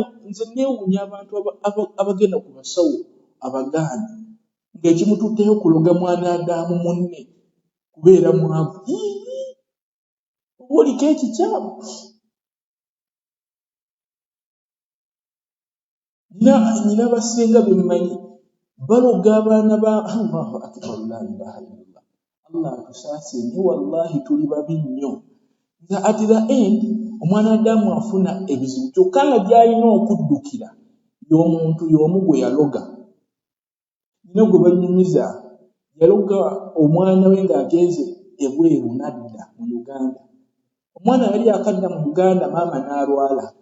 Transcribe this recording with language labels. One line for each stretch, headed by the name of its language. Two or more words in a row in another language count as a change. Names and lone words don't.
Ganda: Nze neewuunya abantu abagenda ku basawo abaganda ng'ekimututteyo kuloga mwanadamu munne kubeera mwavu. Obuliko ekikyamu. Nina abasinga be mmanyi baloga abaana ba
Arabic: الله أكبر لا إله إلا الله.
Ganda: Allah atusaasire wallahi tuli babi nnyo.
English: At the end
Ganda: omwanadamu afuna ebizibu kyokka nga gy'alina okuddukira y'omuntu y'omu gwe yaloga. Nina gwe banyumiza yaloga omwana we ng'agenze ebweru n'adda mu Uganda. Omwana yali akadda mu Uganda maama n'alwala.